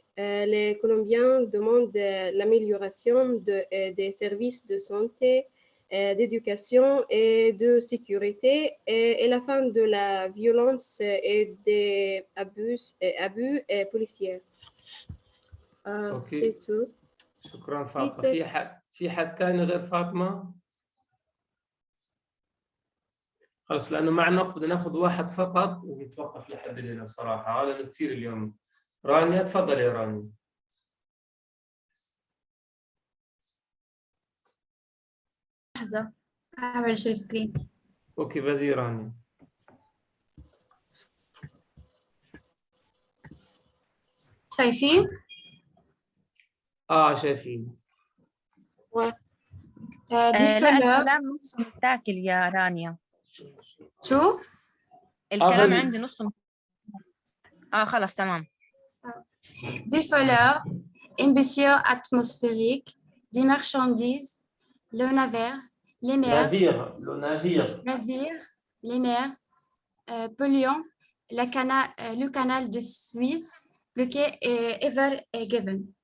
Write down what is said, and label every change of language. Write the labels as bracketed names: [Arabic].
[French] Les Colombiens demandent l'amélioration des services de santé d'éducation et de sécurité et la fin de la violence et des abus policiers. [Arabic] أوكي. [French] C'est tout. [Arabic] شكرا فاطمة. في حد تاني غير فاطمة؟ خلاص لأنه معنا وقت بدنا ناخذ واحد فقط ونتوقف لحد هنا صراحة لأنه كثير اليوم. رانيا تفضلي يا رانيا. لحظة أعمل شير سكرين. أوكي [French] vas-y [Arabic] رانيا. شايفين؟ شايفين. لا دي الكلام نص متاكل يا رانيا. شو؟ الكلام عندي نص خلاص تمام. [French] Des fleurs, embouchure atmosphérique, des marchandises, le navire, les mers, navire, les mers, polluants, le canal de Suisse, bloqué et ever given.